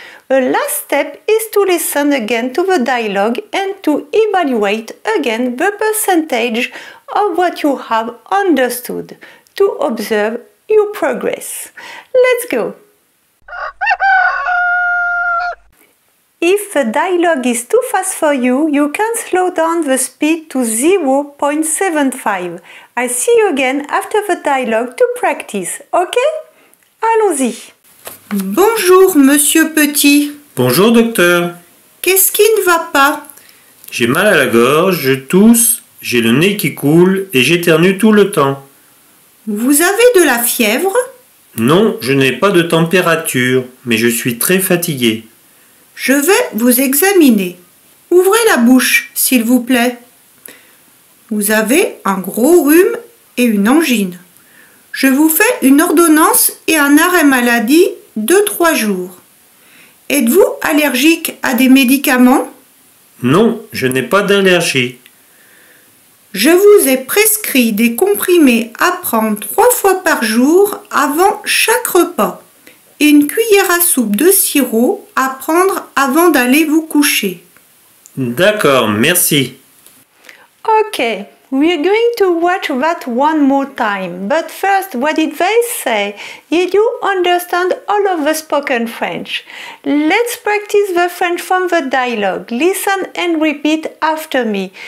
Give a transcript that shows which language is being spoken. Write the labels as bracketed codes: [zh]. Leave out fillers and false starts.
[en] The last step is to listen again to the dialogue and to evaluate again the percentage of what you have understood, to observe your progress. Let's go! If the dialogue is too fast for you, you can slow down the speed to 0.75. I see you again after the dialogue to practice, ok? [fr] Allons-y! Bonjour, monsieur Petit. Bonjour, docteur. Qu'est-ce qui ne va pas? J'ai mal à la gorge, je tousse, j'ai le nez qui coule et j'éternue tout le temps. Vous avez de la fièvre? Non, je n'ai pas de température, mais je suis très fatigué. Je vais vous examiner. Ouvrez la bouche, s'il vous plaît. Vous avez un gros rhume et une angine. Je vous fais une ordonnance et un arrêt maladie de 3 jours. Êtes-vous allergique à des médicaments? Non, je n'ai pas d'allergie. Je vous ai prescrit des comprimés à prendre 3 fois par jour avant chaque repas et une cuillère à soupe de sirop à prendre avant d'aller vous coucher. D'accord, merci. [en] Okay, we're going to watch that one more time. But first, what did they say? Did you understand all of the spoken French? Let's practice the French from the dialogue. Listen and repeat after me.